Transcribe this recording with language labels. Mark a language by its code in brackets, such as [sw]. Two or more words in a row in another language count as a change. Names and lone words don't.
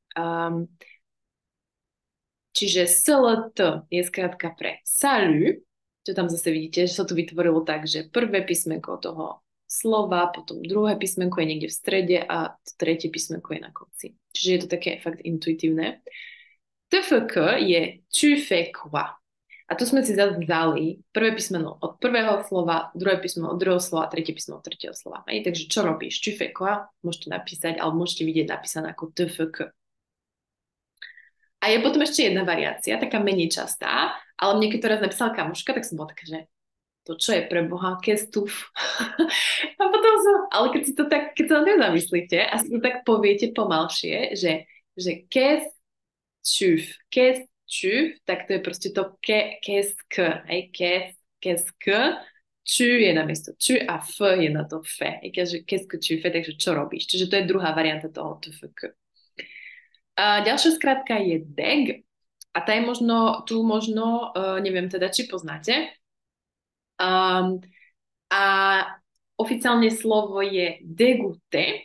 [sk] Čiže SLT je skrátka pre salut. Čo tam zase vidíte, že sa to vytvorilo tak, že prvé písmenko toho slova, potom druhé písmenko je niekde v strede a tretie písmenko je na konci. Čiže je to také fakt intuitívne. [fr] TFK je tu fais quoi? [sk] A tu sme si zase vzali prvé písmeno od prvého slova, druhé písmeno od druhého slova, tretie písmeno od tretieho slova. Takže čo robíš? [fr] Tu fais quoi? [sk] Môžete napísať, alebo môžete vidieť napísané ako TFK. A je potom ešte jedna variácia, taká menej častá, ale mne keď to raz napísala kamoška, tak som bola taká, že to čo je pre Boha, kestuf. A potom ale keď sa na to zamyslíte a si to tak poviete pomalšie, že kestuf, tak to je proste to [fr] qu'est-ce que, [sk] tu je namiesto tu a f je na to fe. [fr] Qu'est-ce que tu fais, [sk] takže čo robíš. Čiže to je druhá varianta toho tfk. Ďalšia skratka je deg a tá je možno, neviem teda, či poznáte. A oficiálne slovo je dégoûté.